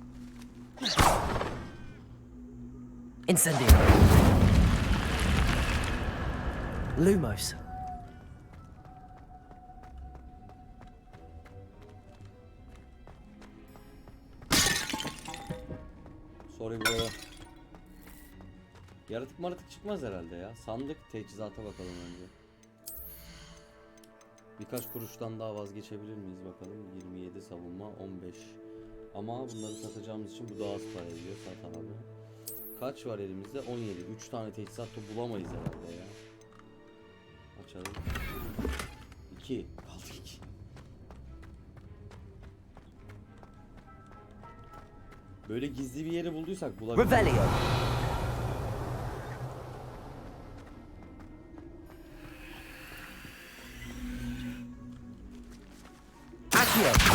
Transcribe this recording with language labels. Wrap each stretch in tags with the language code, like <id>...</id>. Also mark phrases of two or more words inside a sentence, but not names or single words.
<tr>Incendio. Lumos.</tr> <en>Sorry bro.</en> <tr>Yaratık maratık çıkmaz herhalde ya. Sandık, teçhizata bakalım önce. Birkaç kuruştan daha vazgeçebilir miyiz bakalım. 27 savunma, 15. Ama bunları satacağımız için bu daha az para ediyor. Sat abi. Kaç var elimizde? 17. 3 tane teçhizat da bulamayız herhalde ya. Açalım. 2. Kaldı 2. Böyle gizli bir yeri bulduysak bulabiliriz. Revelio. Accio.</tr>